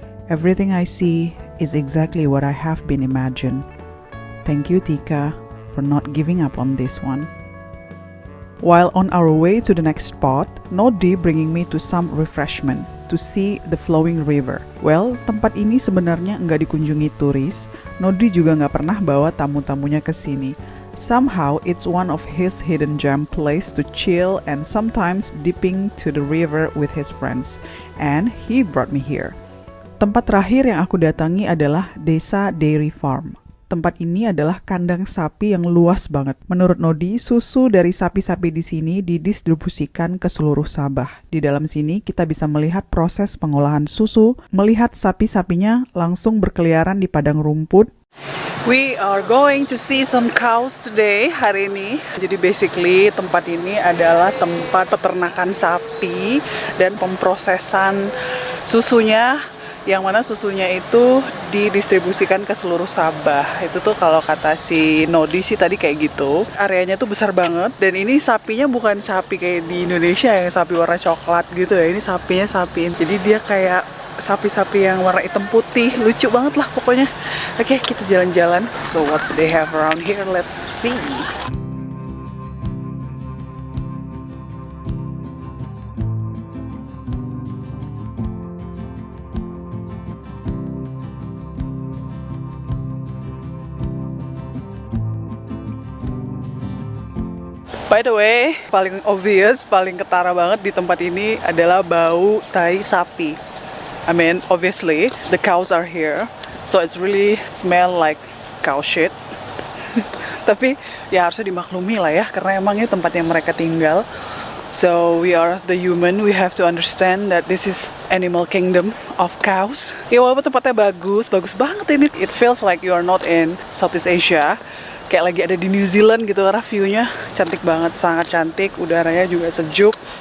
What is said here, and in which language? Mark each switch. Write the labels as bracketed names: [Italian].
[English] Everything I see is exactly what I have been imagined. Thank you, Tika, for not giving up on this one. While on our way to the next spot, Nodi bringing me to some refreshment to see the flowing river. [Indonesian] Well, tempat ini sebenarnya nggak dikunjungi turis. Nodi juga nggak pernah bawa tamu-tamunya ke sini. [English] Somehow, it's one of his hidden gem place to chill and sometimes dipping to the river with his friends. And he brought me here. [Indonesian] Tempat terakhir yang aku datangi adalah Desa Dairy Farm. Tempat ini adalah kandang sapi yang luas banget. Menurut Nodi, susu dari sapi-sapi di sini didistribusikan ke seluruh Sabah. Di dalam sini kita bisa melihat proses pengolahan susu, melihat sapi-sapinya langsung berkeliaran di padang rumput. [English] We are going to see some cows today, [Indonesian] hari ini. Jadi basically tempat ini adalah tempat peternakan sapi dan pemprosesan susunya, yang mana susunya itu didistribusikan ke seluruh Sabah. Itu tuh kalau kata si Nodi sih tadi kayak gitu. Areanya tuh besar banget, dan ini sapinya bukan sapi kayak di Indonesia yang sapi warna coklat gitu ya. Ini sapinya sapi, jadi dia kayak sapi-sapi yang warna hitam putih. Lucu banget lah pokoknya. Oke, kita jalan-jalan. [English] So what's they have around here? Let's see. [Indonesian] By the way, paling obvious, paling ketara banget di tempat ini adalah bau tai sapi. [English] I mean, obviously, the cows are here, so it's really smell like cow shit. [Indonesian] Tapi ya harusnya dimaklumi lah ya, karena emang ini tempat yang mereka tinggal. [English] So we are the human, we have to understand that this is animal kingdom of cows. [Indonesian] Ya walaupun tempatnya bagus banget ini. [English] It feels like you are not in Southeast Asia. [Indonesian] Kayak lagi ada di New Zealand gitu, karena view-nya cantik banget, sangat cantik, udaranya juga sejuk.